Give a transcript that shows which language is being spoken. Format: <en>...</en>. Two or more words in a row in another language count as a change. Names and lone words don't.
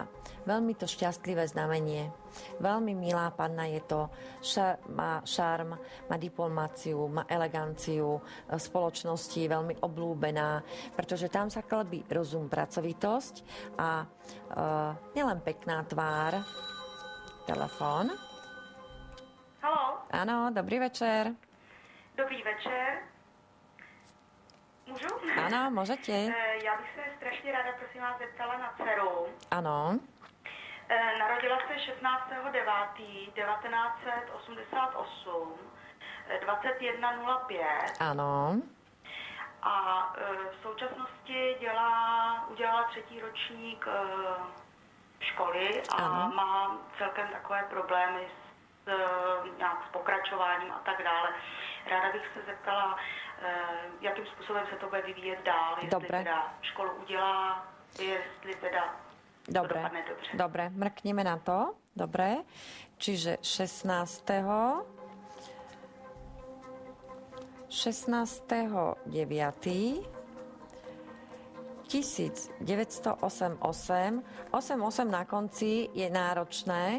<sk>Veľmi to šťastlivé znamenie. Veľmi milá panna je to, má šarm, má diplomáciu, má eleganciu v spoločnosti, veľmi oblúbená, pretože tam sa klbí rozum, pracovitosť a nielen pekná tvár. Telefón. Haló? Áno, dobrý večer.</sk> <cs>Dobrý večer. Můžu?</cs> <sk>Áno, môžete.</sk> <cs>Já bych se strašně ráda, prosím vás, zeptala na dceru.</cs> <sk>Áno.</sk> <cs>Narodila se 16.9.1988, 21.05.</cs> <sk>Áno.</sk> <cs>A v současnosti udělala 3. ročník školy a ano. má celkem takové problémy nějak s pokračováním a tak dále. Ráda bych se zeptala, jakým způsobem se to bude vyvíjet dál, jestli teda školu udělá, jestli teda to dopadne dobře.</cs> <sk>Dobre, mrkneme na to. Dobre, čiže 16.9. 1988. 88 na konci je náročné.</sk>